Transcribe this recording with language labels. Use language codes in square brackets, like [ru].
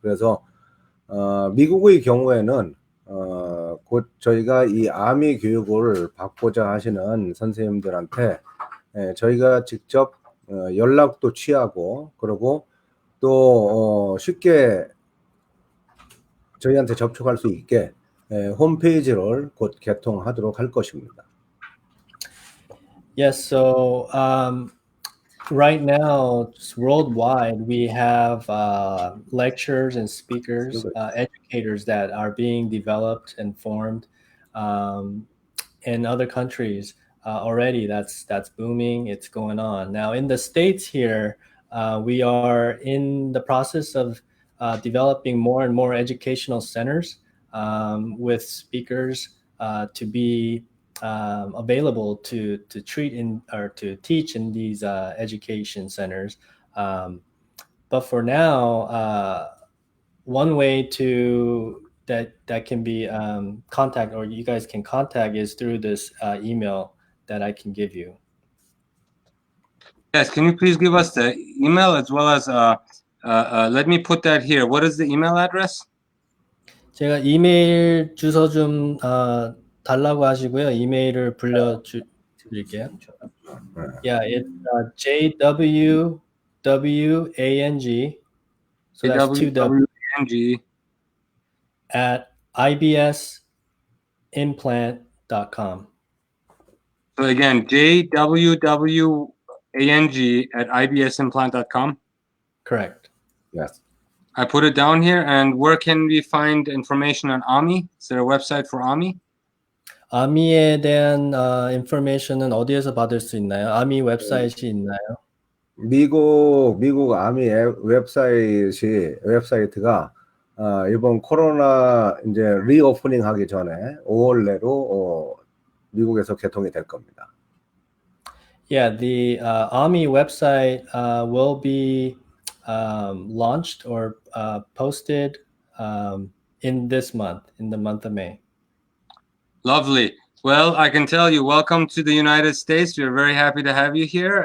[ko] 그래서 미국의 경우에는 곧 저희가 이 아미 교육을 받고자 하시는 선생님들한테 저희가 직접 연락도 취하고 그리고 또 쉽게 저희한테 접촉할 수 있게 홈페이지를 곧 개통하도록 할 것입니다. [en] Yes, so right now, just worldwide, we have lectures and speakers, educators that are being developed and formed in other countries already. That's booming. It's going on. Now, in the States here, we are in the process of developing more and more educational centers with speakers to be available to treat in or to teach in these education centers. But for now, one way to that can be contact, or you guys can contact, is through this email that I can give you. Yes, can you please give us the email as well as let me put that here. What is the email address? [ko] 제가 이메일 주소 좀 달라고 하시고요. 이메일을 불러드릴게요. [en] Yeah, it's JWWANG. So that's two W. At ibsimplant.com. So again, JWWANG at ibsimplant.com. Correct. Yes. I put it down here. And where can we find information on AMII? Is there a website for AMII? [ko] 아미에 대한 information은 어디에서 받을 수 있나요? 아미 웹사이트이 있나요? 미국 아미 웹사이트가 이번 코로나 이제 리오프닝 하기 전에 5월 내로 미국에서 개통이 될 겁니다. [en] Yeah, the AMI website will be launched or posted in this month, in the month of May. Lovely. Well, I can tell you, welcome to the United States. We're very happy to have you here.